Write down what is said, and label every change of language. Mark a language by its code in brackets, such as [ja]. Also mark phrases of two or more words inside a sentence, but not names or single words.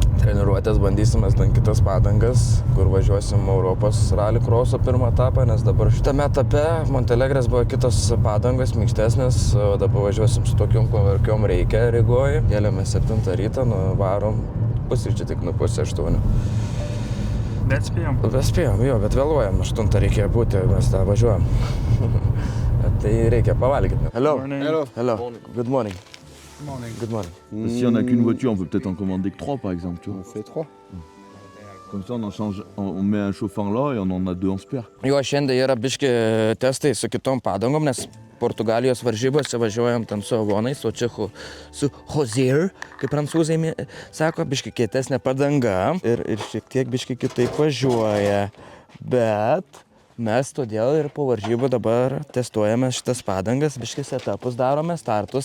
[lt] treniruotės bandysimės ten kitas padangas, kur važiuosim Europos rally crosso pirmą etapą, nes dabar šitame etape Montelegres buvo kitos padangos, minkštesnės, o dabar važiuosim su tokiom, kokiom reikia Rygoje. Kėlėme 7 rytą, varom pusryčių tik nuo 7:30. Bet spėjom. Bet spėjom, jo, bet vėluojam, 8 reikėjo būti, mes tą važiuojam. Tai reikia pavalgyti. [en] Hello. Morning. Hello. Good morning. Good morning. [fr] Si on n'a qu'une voiture, on peut peut-être en commander que 3 par exemple, tu vois. On fait 3. Comme ça on en change, on met un chauffeur là et on en a 2 en spare. [lt] Jo, šiandien yra biški testai su kitom padangom, nes Portugalijos varžybose važiuojam ten su avonais, o čia su Hozier, kaip prancūzai sako, biški kietesnė padanga ir šiek tiek biški kitaip važiuoja. Bet mes todėl ir po varžybų dabar testuojame šitas padangas, biški setupus darome, startus.